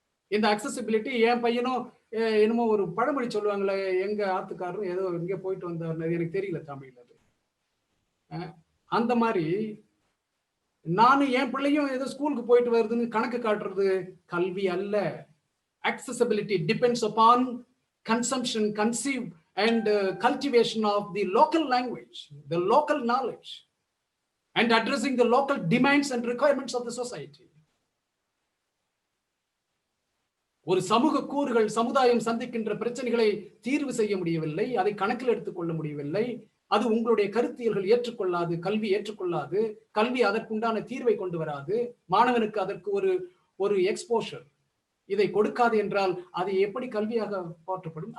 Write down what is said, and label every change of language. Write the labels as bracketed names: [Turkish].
[Tamil] இந்த அக்சசிபிலிட்டி, என் பையனும் என்னமோ ஒரு பழமொழி சொல்லுவாங்களே, எங்க ஆத்துக்காரரும் ஏதோ இங்க போயிட்டு வந்தார், எனக்கு தெரியல தமிழ்ல அது. அந்த மாதிரி நானும் என் பிள்ளையும் ஏதோ ஸ்கூலுக்கு போயிட்டு வருதுன்னு கணக்கு காட்டுறது கல்வி அல்ல. [English] Accessibility depends upon consumption, and cultivation of the local language, the local knowledge, and addressing the local demands and requirements of the society. [Tamil] ஒரு சமூக கூறுகள் சமுதாயம் சந்திக்கின்ற பிரச்சனைகளை தீர்வு செய்ய முடியவில்லை, அதை கணக்கில் எடுத்துக்கொள்ள முடியவில்லை, அது உங்களுடைய கருத்தியல்கள் ஏற்றுக்கொள்ளாது, கல்வி ஏற்றுக்கொள்ளாது, கல்வி அதற்குண்டான தீர்வை கொண்டு வராது, மாணவனுக்கு அதற்கு ஒரு எக்ஸ்போஷர் இதை கொடுக்காது என்றால் அது எப்படி கல்வியாக போற்றப்படும்?